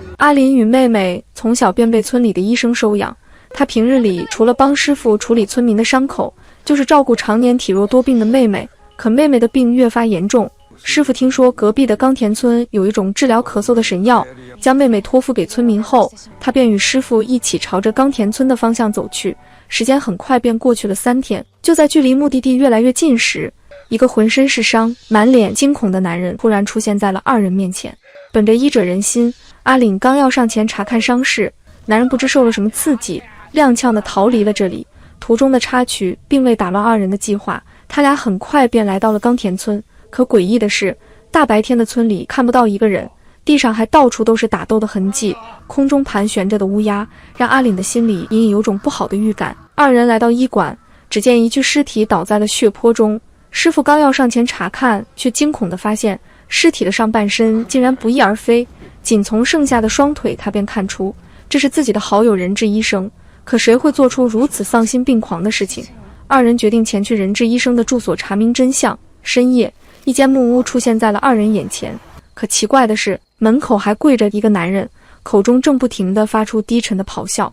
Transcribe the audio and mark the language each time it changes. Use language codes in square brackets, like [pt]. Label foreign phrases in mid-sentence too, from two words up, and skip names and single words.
[zh] 阿林與妹妹從小便被村裡的醫生收養，她平日裡除了幫師傅處理村民的傷口，就是照顧常年體弱多病的妹妹。可妹妹的病越發嚴重，師傅聽說隔壁的岡田村有一種治療咳嗽的神藥，將妹妹托付給村民後，他便與師傅一起朝着岡田村的方向走去。時間很快便過去了3天，就在距離目的地越来越近時，一個浑身是傷、滿臉驚恐的男人突然出現在了二人面前。本着医者仁心，阿岭剛要上前查看傷勢，男人不知受了什麼刺激，踉蹌地逃離了這裡。途中的插曲並未打亂二人的計劃，他倆很快便來到了岡田村。可詭異的是，大白天的村裡看不到一個人，地上還到處都是打鬥的痕跡，空中盤旋着的烏鴉讓阿嶺的心裡隱隱有種不好的預感。二人來到醫館，只見一具屍體倒在了血泊中。師傅剛要上前查看，卻驚恐地發現屍體的上半身竟然不翼而飛，僅從剩下的雙腿他便看出這是自己的好友仁志醫生。可誰會做出如此喪心病狂的事情？二人決定前去仁志醫生的住所查明真相。深夜，一間木屋出現在了二人眼前，可奇怪的是，門口還跪着一个男人，口中正不停地發出低沉的咆哮。